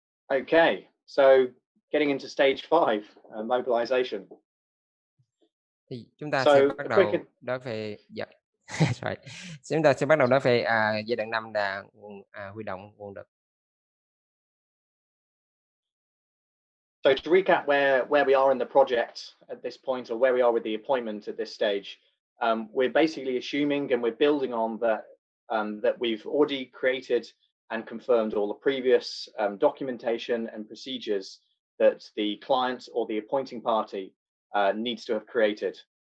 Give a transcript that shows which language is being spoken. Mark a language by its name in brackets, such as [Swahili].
[English] Okay, so getting into stage 5, mobilization. [Vietnamese] Thì chúng ta sẽ bắt đầu nói về chúng ta sẽ bắt đầu nói về giai đoạn 5 là huy động nguồn lực. [English] So to recap where we are in the project at this point, or where we are with the appointment at this stage, we're basically assuming and we're building on that we've already created and confirmed all the previous documentation and procedures that the client or the appointing party needs to have created.